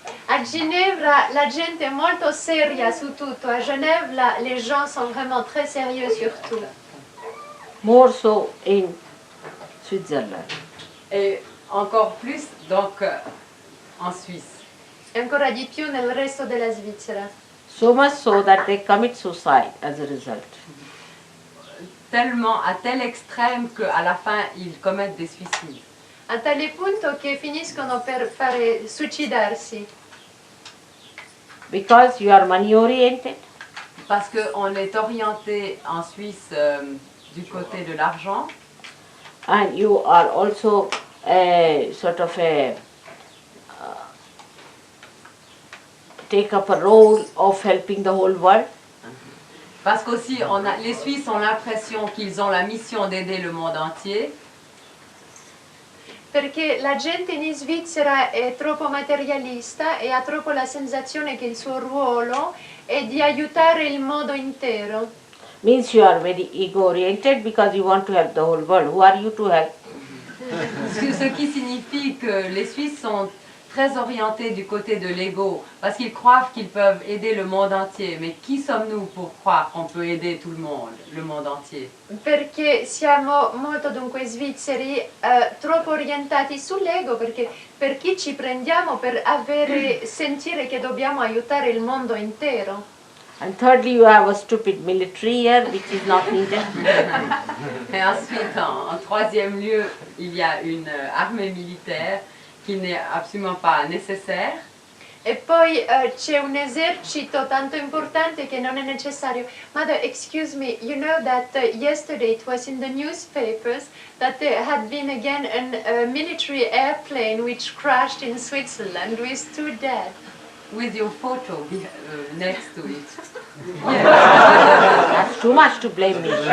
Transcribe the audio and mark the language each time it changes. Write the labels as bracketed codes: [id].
[it] A Ginevra, la gente è molto seria su tutto. [fr] A Genève, les gens sont vraiment très sérieux sur tout. [en] More so in Switzerland. [fr] Et encore plus donc en Suisse. [it] E ancora di più nel resto della Svizzera. [en] So much so that they commit suicide as a result. [fr] Tellement, à tel extrême qu'à la fin, ils commettent des suicides. [it] A tale punto che finiscono per suicidarsi. [en] Because you are money oriented, [fr] Parce qu'on est orienté en Suisse du côté de l'argent. [en] and you are also a sort of take up a role of helping the whole world. [fr] Parce qu'aussi, les Suisses ont l'impression qu'ils ont la mission d'aider le monde entier. [it] Perché la gente in Svizzera è troppo materialista e ha troppo la sensazione che il suo ruolo è di aiutare il mondo intero. [en] Means you are very ego oriented because you want to help the whole world. Who are you to help? [fr] Ce qui signifie que les Suisses sont très orientés du côté de l'ego, parce qu'ils croient qu'ils peuvent aider le monde entier. Mais qui sommes-nous pour croire qu'on peut aider tout le monde entier? [it] Perché siamo molto dunque svizzeri, troppo orientati sull'ego, perché per chi ci prendiamo per sentire che dobbiamo aiutare il mondo intero. [en] And thirdly, you have a stupid military here, which is not needed. [fr] Et ensuite, en troisième lieu, il y a une armée militaire qui n'est absolument pas nécessaire. [it] E poi c'è un esercito tanto importante che non è necessario. [en] Mother, excuse me, you know that yesterday it was in the newspapers that there had been again a military airplane which crashed in Switzerland with 2 dead. With your photo next to it. That's too much to blame me.